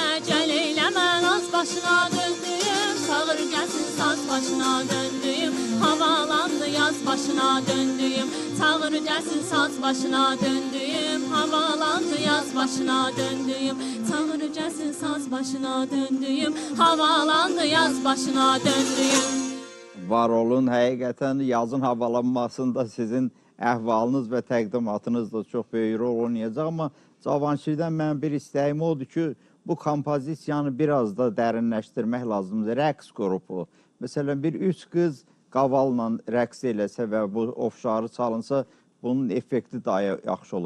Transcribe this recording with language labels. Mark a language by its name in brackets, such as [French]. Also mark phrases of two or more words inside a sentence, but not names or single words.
[Turkish] Gel eyleme naz başına döndüyüm, sağır gelsin saz başına döndüyüm. Havalandı yaz başına döndüyüm, sağır gelsin saz başına döndüyüm. Havalandı yaz başına döndüyüm, sağır gelsin saz başına döndüyüm. Havalandı yaz başına döndüyüm. [Azerbaijani] Var olun, həqiqətən yazın havalanmasında sizin əhvalınız və təqdimatınız da çox böyük rol oynayacaq. Amma Cavanşirdən mən bir istəyim odur ki, bu kompozisiyanı biraz da dərinləşdirmək lazımdır. Rəqs qrupu. Məsələn, bir üç qız qavalla rəqs eləsə və bu ofşarı çalınsa, bunun effekti daha yaxşı olar.